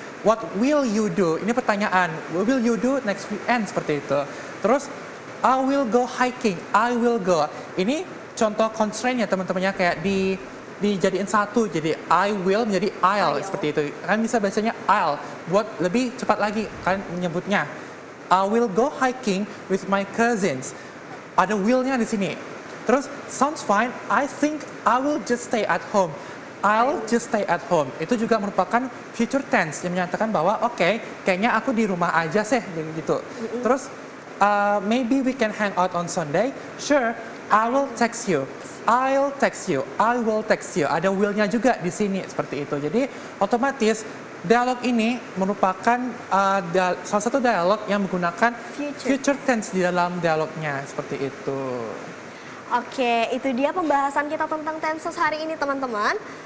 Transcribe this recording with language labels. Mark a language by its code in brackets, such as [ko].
[en] What will you do? [id] Ini pertanyaan. [en] What will you do next weekend [id] seperti itu. Terus [en] I will go hiking. I will go. [id] Ini contoh constraint-nya teman-temannya kayak dijadiin satu. Jadi I will menjadi I'll seperti itu. Kan bisa bacanya I'll buat lebih cepat lagi kan menyebutnya. [en] I will go hiking with my cousins. Ada will-nya di sini. Terus sounds fine. I think I will just stay at home. I'll just stay at home. [id] Itu juga merupakan future tense yang menyatakan bahwa kayaknya aku di rumah aja sih gitu. [en] Terus maybe we can hang out on Sunday. Sure, I will text you. I'll text you. I will text you. [id] Ada will-nya juga di sini seperti itu. Jadi otomatis dialog ini merupakan salah satu dialog yang menggunakan future tense di dalam dialognya seperti itu. Oke, itu dia pembahasan kita tentang tenses hari ini, teman-teman.